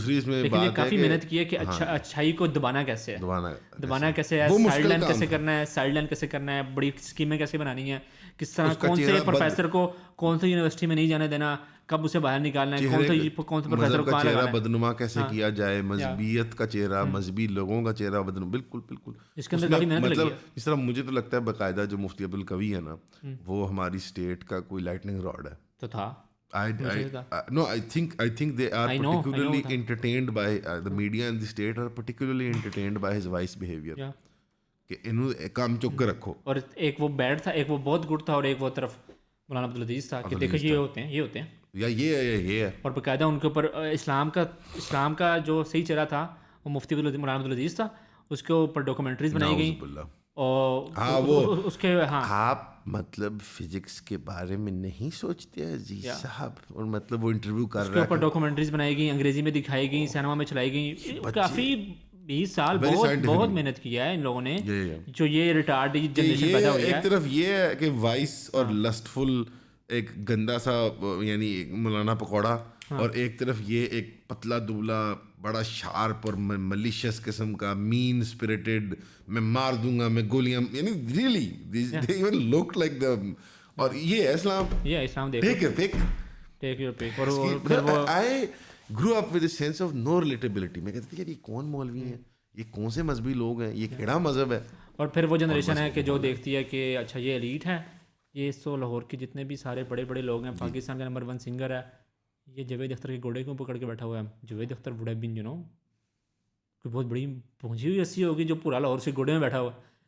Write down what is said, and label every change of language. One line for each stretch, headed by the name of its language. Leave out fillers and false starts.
Urdu: لیکن یہ کافی محنت کی ہے کہ اچھائی کو دبانا کیسے ہے، دبانا کیسے ہے، سائڈ لائن کیسے کرنا ہے، سائڈ لائن کیسے کرنا ہے، بڑی اسکیمیں کیسے بنانی ہے، کس طرح کون سے پروفیسر کو کون سی یونیورسٹی میں نہیں جانے دینا، کب اسے باہر نکالنا ہے، کون سے پروفیسر کو چہرہ بدنما کیسے کیا جائے، مذہبیت کا چہرہ، مذہبی لوگوں کا چہرہ بدنما. بالکل بالکل اس کے اندر کافی محنت لگی ہے. مطلب اس طرح مجھے تو لگتا ہے باقاعدہ جو مفتی عبدالقوی ہے نا، وہ ہماری اسٹیٹ کا کوئی لائٹننگ راڈ ہے. تو تھا
English: No, I think they are particularly entertained by the media and the state are particularly entertained by his wife's behavior.
Urdu: کہ انہوں کام چک کے رکھو. اور ایک وہ بیڈ تھا، ایک وہ بہت گڈ تھا، اور ایک وہ طرف مولانا عبدالعزیز تھا کہ دیکھو یہ ہوتے ہیں یا یہ ہے. اور باقاعدہ ان کے اوپر اسلام کا جو صحیح چہرہ تھا وہ مفتی مولانا عبدالعزیز تھا، اس کے اوپر ڈاکومنٹریز بنائی گئیں. اور وہ اس کے آپ مطلب فزکس کے بارے میں نہیں سوچتے عزیز صاحب، اور مطلب وہ انٹرویو کر رہا ہے، اس کے اوپر ڈاکومنٹریز بنائی گئیں، انگریزی میں دکھائی گئیں، سینما میں چلائی گئیں، کافی 20 سال بہت محنت کیا ہے ان لوگوں نے, جو یہ ریٹارڈ جنریشن پیدا ہوئی ہے. ایک طرف یہ ہے کہ وائس اور لسٹفل ایک گندا سا یعنی مولانا پکوڑا, اور ایک طرف یہ ایک پتلا دبلا بڑا شارپ اور ملیشیس قسم کا مین اسپرٹڈ, میں مار دوں گا, میں گولیاں, یعنی
English: Really they even look like them.
Urdu: اور یہ ہے اسلام.
English: Take your pick, take your pick.
Urdu: اور پھر وہ
English: I grew up with a sense of no relatability.
Urdu: میں کہتا تھا یار یہ کون مولوی ہیں, یہ کون سے مذہبی لوگ ہیں, یہ کیڑا مذہب ہے. اور پھر وہ جنریشن ہے کہ جو دیکھتی ہے کہ اچھا یہ ایلیٹ ہے, یہ سو لاہور کے جتنے بھی سارے بڑے بڑے لوگ ہیں, پاکستان کا نمبر 1 سنگر ہے, یہ جاوید اختر کے گھوڑے کو پکڑ کے بیٹھا ہوا ہے. Javed Akhtar
English: would have been
Urdu: کوئی بہت بڑی پہنچی ہوئی ہستی ہوگی جو پورا لاہور سے گھوڑے میں بیٹھا ہوا ہے.